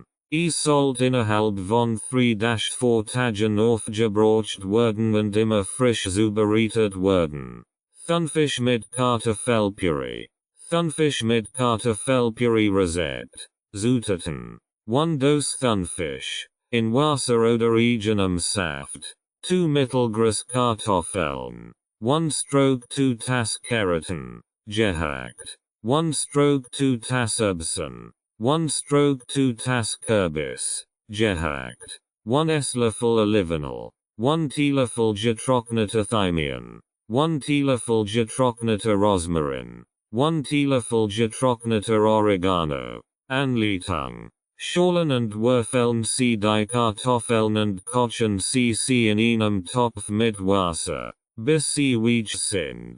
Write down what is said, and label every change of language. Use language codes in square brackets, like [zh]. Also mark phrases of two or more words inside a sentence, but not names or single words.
[de] Es sollte innerhalb von 3-4 Tagen aufgebraucht werden und immer frisch zubereitet werden. Thunfisch mit Kartoffelpüree. Thunfisch mit Kartoffelpüree Rezept. Zutaten. 1 Dose Thunfisch. In Wasser oder eigenem Saft. 2 mittelgroße Kartoffeln. 1 Stroke 2 Tass Keratin. Gehackt. 1 Stroke 2 Tass Erbsen. 1 Stroke 2 Tass Kürbis. Gehackt. 1 Esslöffel Olivenöl. 1 Teelöffel getrockneter Thymian. 1 Teelöffel getrockneter Rosmarin. 1 Teelöffel getrockneter Oregano. Anleitung. Schälen und würfeln Sie die Kartoffeln und kochen Sie in einem Topf mit Wasser, bis sie weich sind.